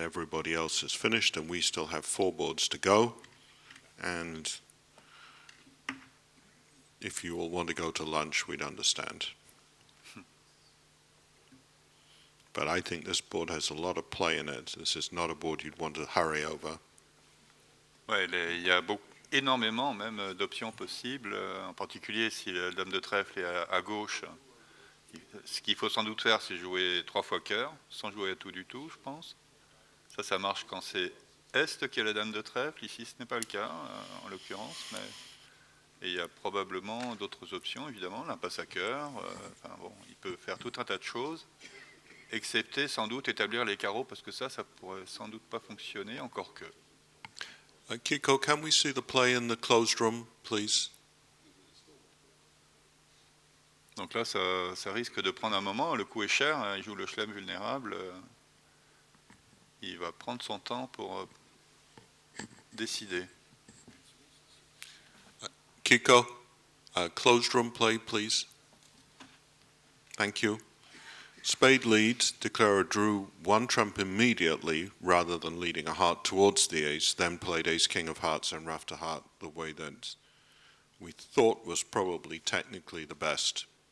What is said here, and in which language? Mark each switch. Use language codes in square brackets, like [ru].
[en] Everybody else is finished, and we still have 4 boards to go. And if you all want to go to lunch, we'd understand. But I think this board has a lot of play in it. This is not a board you'd want to hurry over. [fr] Ouais, il y a énormément même d'options possibles, en particulier si la dame de trèfle est à gauche. Ce qu'il faut sans doute faire, c'est jouer 3 fois cœur, sans jouer à tout du tout, je pense. Ça marche quand c'est Est qui a la dame de trèfle. Ici, ce n'est pas le cas, en l'occurrence. Et il y a probablement d'autres options, évidemment. L'impasse à cœur. Enfin, bon, il peut faire tout un tas de choses, excepté sans doute établir les carreaux, parce que ça pourrait sans doute pas fonctionner, encore que. [en] Kiko, can we see the play in the closed room, please? [fr] Donc là, ça risque de prendre un moment. Le coup est cher, hein, il joue le chelem vulnérable. Il va prendre son temps pour décider. [en] Kiko, closed room play, please. Thank you. Spade leads, declarer drew 1 trump immediately rather than leading a heart towards the ace, then played ace, king of hearts and ruffed a heart the way that we thought was probably technically the best.